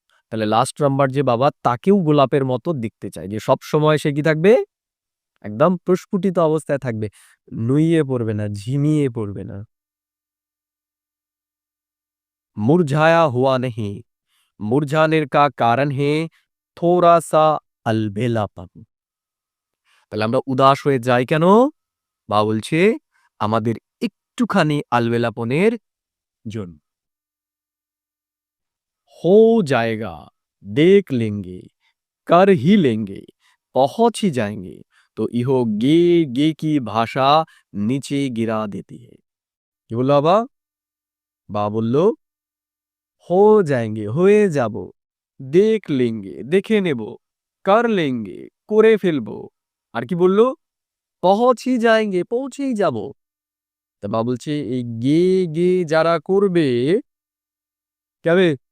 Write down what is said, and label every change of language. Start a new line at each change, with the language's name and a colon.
Bangla: তাহলে last number যে বাবা তাকেও গোলাপের মতো দেখতে চায়, যে সব সময় সে কি থাকবে? একদম প্রস্ফুটিত অবস্থায় থাকবে, নুইয়ে পড়বে না, ঝিমিয়ে পড়বে না।
Hindi: मुरझाया हुआ नहीं, मुरझाने का कारण है थोड़ा सा अलबेलापन।
Bangla: তাহলে আমরা উদাস হয়ে যাই কেন? বা বলছে আমাদের একটুখানি আলবেলাপনের জন্য।
Hindi: हो जाएगा, देख लेंगे, कर ही लेंगे, पहुंच ही जाएंगे, तो इहो गे की भाषा नीचे गिरा देती है।
Bangla: কি বললো বাবা? বাবা বললো
Hindi: हो जाएंगे,
Bangla: হয়ে যাব,
Hindi: দেখ লেঙ্গে,
Bangla: দেখে নেব,
Hindi: কর লেঙ্গে,
Bangla: করে ফেলবো, আর কি বললো? পৌঁছেই যাएंगे, পৌঁছেই যাব। তা বাবা বলছে এই গে গে যারা করবে কি হবে?